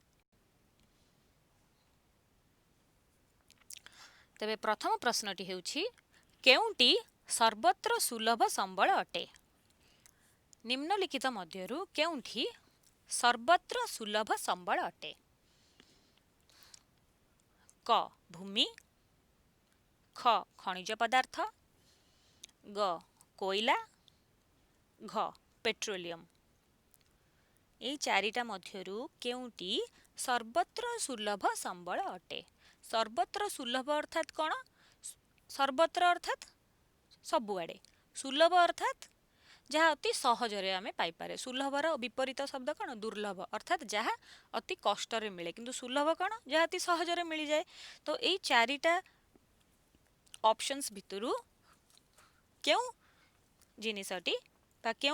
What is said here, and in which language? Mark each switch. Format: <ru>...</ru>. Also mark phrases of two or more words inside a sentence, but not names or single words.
<or>ତେବେ ପ୍ରଥମ ପ୍ରଶ୍ନଟି ହେଉଛି କେଉଁଟି ସର୍ବତ୍ର ସୁଲଭ ସମ୍ବଳ ଅଟେ ନିମ୍ନଲିଖିତ ମଧ୍ୟରୁ କେଉଁଠି ସର୍ବତ୍ର ସୁଲଭ ସମ୍ବଳ ଅଟେ</or> <hi>क भूमि ख खनिज पदार्थ ग कोयला घ पेट्रोलियम</hi> <or>ଏଇ ଚାରିଟା ମଧ୍ୟରୁ କେଉଁଟି ସର୍ବତ୍ର ସୁଲଭ ସମ୍ବଳ ଅଟେ ସର୍ବତ୍ର ସୁଲଭ ଅର୍ଥାତ୍ କୋନ ସର୍ବତ୍ର ଅର୍ଥାତ୍ ସବୁଆଡ଼େ ସୁଲଭ ଅର୍ଥାତ୍ ଯାହା ଅତି ସହଜରେ ଆମେ ପାଇପାରେ ସୁଲଭର ବିପରୀତ ଶବ୍ଦ କ'ଣ ଦୁର୍ଲଭ ଅର୍ଥାତ୍ ଯାହା ଅତି କଷ୍ଟରେ ମିଳେ କିନ୍ତୁ ସୁଲଭ କ'ଣ ଯାହା ଅତି ସହଜରେ ମିଳିଯାଏ ତ ଏଇ ଚାରିଟା ଅପସନ୍ସ ଭିତରୁ କେଉଁ ଜିନିଷଟି ବା</or>